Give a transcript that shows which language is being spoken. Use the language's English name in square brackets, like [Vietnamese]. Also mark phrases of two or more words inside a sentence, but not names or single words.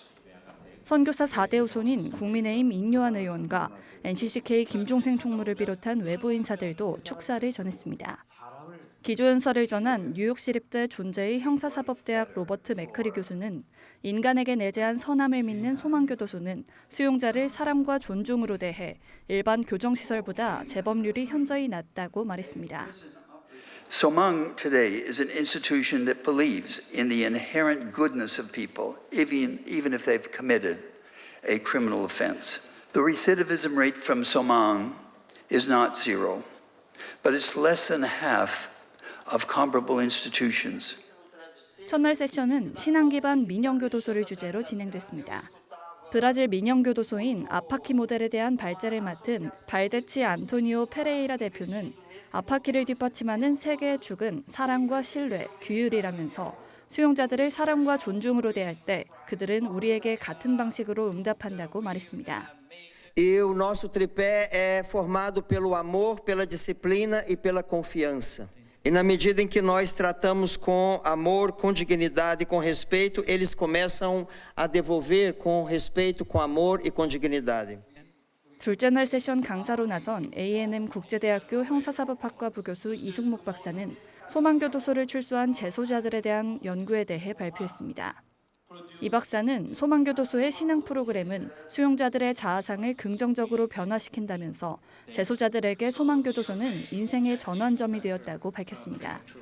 [Korean] 선교사 4대 후손인 국민의힘 인요한 의원과 NCCK 김종생 총무를 비롯한 외부 인사들도 축사를 전했습니다. 기조연설을 전한 뉴욕시립대 존재의 형사사법대학 로버트 맥커리 교수는 인간에게 내재한 선함을 믿는 소망교도소는 수용자를 사랑과 존중으로 대해 일반 교정시설보다 재범률이 현저히 낮다고 말했습니다. [English] Somang today is an institution that believes in the inherent goodness of people, even if they've committed a criminal offense. The recidivism rate from Somang is not zero, but it's less than half of comparable institutions. [Korean] 첫날 세션은 신앙 기반 민영교도소를 주제로 진행됐습니다. 브라질 민영교도소인 아파키 모델에 대한 발제를 맡은 발데치 안토니오 페레이라 대표는 아파키를 뒷받침하는 세 개의 축은 사랑과 신뢰, 규율이라면서 수용자들을 사랑과 존중으로 대할 때 그들은 우리에게 같은 방식으로 응답한다고 말했습니다. [Portuguese] E o nosso tripé é formado pelo amor, pela disciplina e pela confiança. E na medida em que nós tratamos com amor, com dignidade e com respeito, eles começam a devolver com respeito, com amor e com dignidade. [Korean] 둘째 날 세션 강사로 나선 A&M 국제대학교 형사사법학과 부교수 이승목 박사는 소망교도소를 출소한 재소자들에 대한 연구에 대해 발표했습니다. 이 박사는 소망교도소의 신앙 프로그램은 수용자들의 자아상을 긍정적으로 변화시킨다면서 재소자들에게 소망교도소는 인생의 전환점이 되었다고 밝혔습니다.